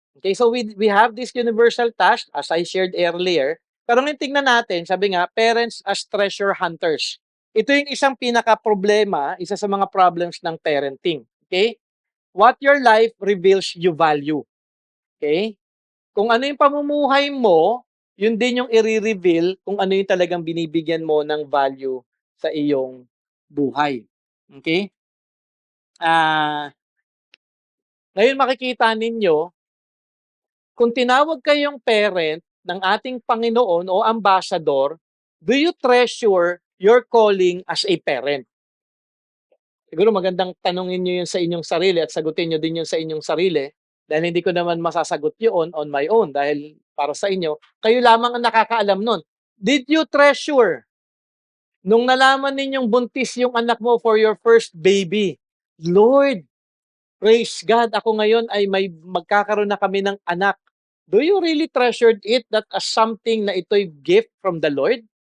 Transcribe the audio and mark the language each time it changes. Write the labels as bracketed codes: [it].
[en] Okay, so we have this universal task, as I shared earlier. [tl] Pero ngayon tingnan natin, sabi nga, [en] parents as treasure hunters. [tl] Ito yung isang pinaka-problema, isa sa mga problems ng parenting. [en] Okay? What your life reveals you value. Okay? [tl] Kung ano yung pamumuhay mo, yun din yung i-reveal kung ano yung talagang binibigyan mo ng value sa iyong buhay. Okay? Ngayon makikita ninyo, kung tinawag kayong parent ng ating Panginoon o ambassador, [en] do you treasure your calling as a parent? [tl] Siguro magandang tanungin nyo yun sa inyong sarili at sagutin nyo din yun sa inyong sarili dahil hindi ko naman masasagot yun [en] on my own [tl] dahil para sa inyo, kayo lamang ang nakakaalam nun. [en] Did you treasure [tl] nung nalaman ninyong buntis yung anak mo [en] for your first baby? [tl] Lord, [en] praise God, [tl] ako ngayon ay magkakaroon na kami ng anak [en] Do you really treasured it that as something [tl] na ito'y [en] gift from the Lord?